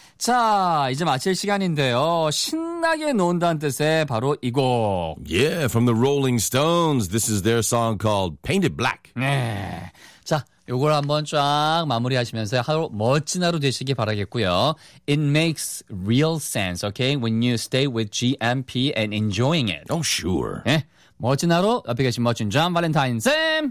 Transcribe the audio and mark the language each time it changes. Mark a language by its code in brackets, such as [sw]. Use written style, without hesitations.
[ko] 자, 이제 마칠 시간인데요. 신나게 논다는 뜻의 바로 이 곡. [en] Yeah, from the Rolling Stones. This is their song called Painted Black. [ko] 네. 자, 이걸 한번 쫙 마무리하시면서 하루 멋진 하루 되시길 바라겠고요. [en] It makes real sense, okay? When you stay with GMP and enjoying it. Oh, sure. [ko] 네. 멋진 하루, 옆에 계신 멋진 존 발렌타인 쌤!